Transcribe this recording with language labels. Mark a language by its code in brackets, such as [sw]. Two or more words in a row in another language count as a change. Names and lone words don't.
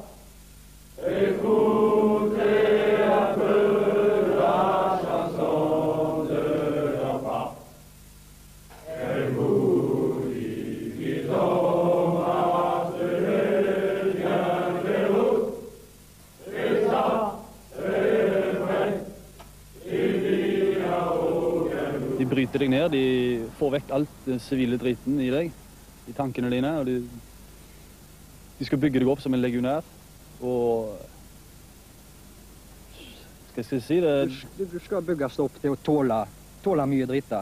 [fr] Écoutez un peu la chanson de leur pas. Elle vous dit qu'ils ont marché bien des routes. Et ça, c'est vrai. Il n'y a aucun doute. [no] De bryter deg ned, de får vekk alt den sivile driten i deg, i tankene dine, og de skal bygge deg opp som en legionær, og skal jeg si det? Du skal bygges opp til å tåle mye dritt, da.